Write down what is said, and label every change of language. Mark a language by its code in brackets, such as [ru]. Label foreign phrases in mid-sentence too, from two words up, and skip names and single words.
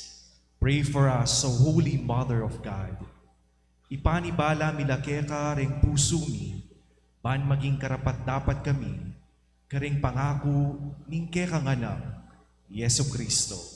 [en] Pray for us, O Holy Mother of God. [pam] Ipanibala milakeka ring puso mi, ban maging karapat dapat kami, karing pangako ning kekang anak, Yesu Kristo.